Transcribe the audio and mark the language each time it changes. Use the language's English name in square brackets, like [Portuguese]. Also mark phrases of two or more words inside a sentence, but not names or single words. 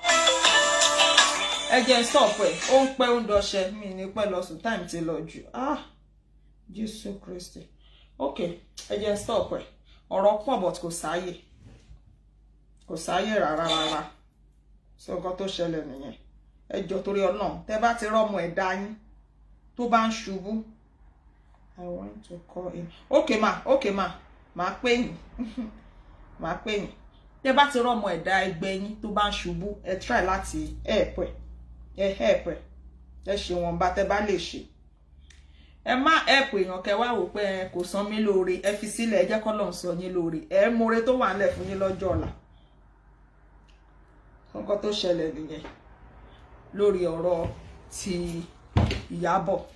[Yoruba] ẹ jẹ́ stop ẹ̀ ó ń pẹ́ ó ń dọṣẹ́ mi ní pẹ́ lọ sùn time ti lọ jù Jésù Kristi ok ẹ jẹ́ stop ẹ̀ ọ̀rọ̀ pọ̀ but kò sáyè rárá so nǹkan tó ṣẹlẹ̀ nìyẹn ẹ jọ̀ọ́ torí Ọlọ́run tẹ́ bá ti rọ́mọ ẹ̀dá yín tó bá ń ṣubú [English] I want to call him ok [Yoruba] ma máa pè yín máa pè yín tẹ́ bá ti rọ́mọ ẹ̀dá ẹgbẹ́ yín tó bá ń ṣubú ẹ try láti help ẹ ṣe wọn bá tẹ́ bá lè ṣe ẹ má help èèyàn kẹ́ wá wò pé kò san mí lóore ẹ fi sílẹ̀ ẹ jẹ́ k'Ọlọ́run san yín lóore ẹ mọ̀re tó wà nílẹ̀ fún yín lọ́jọ́ ọ̀la nǹkan tó ṣẹlẹ̀ nìyẹn lórí ọ̀rọ̀ ti Ìyábọ̀.